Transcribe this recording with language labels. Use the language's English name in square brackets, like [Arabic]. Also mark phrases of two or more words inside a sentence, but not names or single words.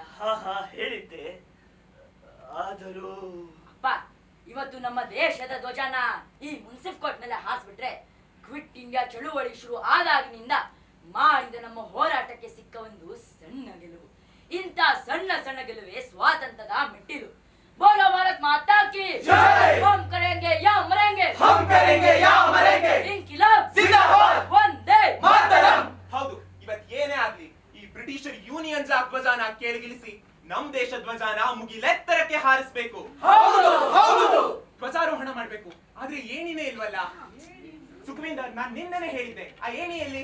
[Kannada] ಹೇಳಿದ್ದೆ. ಆದರೂ ಅಪ್ಪ, ಇವತ್ತು ನಮ್ಮ ದೇಶದ ಧ್ವಜನ ಈ ಮುನ್ಸಿಫ್ ಕೋರ್ಟ್ ಮೇಲೆ ಹಾಸ್ಬಿಟ್ರೆ ಕ್ವಿಟ್ ಇಂಡಿಯಾ ಚಳುವಳಿ ಶುರು ಆದಾಗಿನಿಂದ ಮಾಡಿದ ನಮ್ಮ ಹೋರಾಟಕ್ಕೆ ಸಿಕ್ಕ ಒಂದು ಸಣ್ಣ ಗೆಲುವು. ಇಂಥ ಸಣ್ಣ ಸಣ್ಣ ಗೆಲುವೇ ಸ್ವಾತಂತ್ರ್ಯದ ಮೆಟ್ಟಿಲು. [Hindi] बोलो भारत माता की जय। हम करेंगे या मरेंगे, हम करेंगे या मरेंगे। इनकिलाब जिंदाबाद, वंदे ಮಾತರಂ. [Kannada] ಹೌದು, ಇವತ್ತು ಏನೇ ಆಗ್ಲಿ ಈ ಬ್ರಿಟಿಷರ್ ಯೂನಿಯನ್ ಜಾಕ್ ಧ್ವಜಾನ ಕೆಳಗಿಳಿಸಿ ನಮ್ ದೇಶ ಧ್ವಜಾನ ಮುಗಿಲೆತ್ತರಕ್ಕೆ ಹಾರಿಸಬೇಕು. ಹೌದು ಹೌದು, ಧ್ವಜಾರೋಹಣ ಮಾಡ್ಬೇಕು. ಆದ್ರೆ ಏನಿನೇ ಇಲ್ವಲ್ಲ. ಸುಖವಿಂದರ್, ನಾನ್ ನಿನ್ನೆನೆ ಹೇಳಿದ್ದೆ, ಆ ಏನಿ ಎಲ್ಲಿ?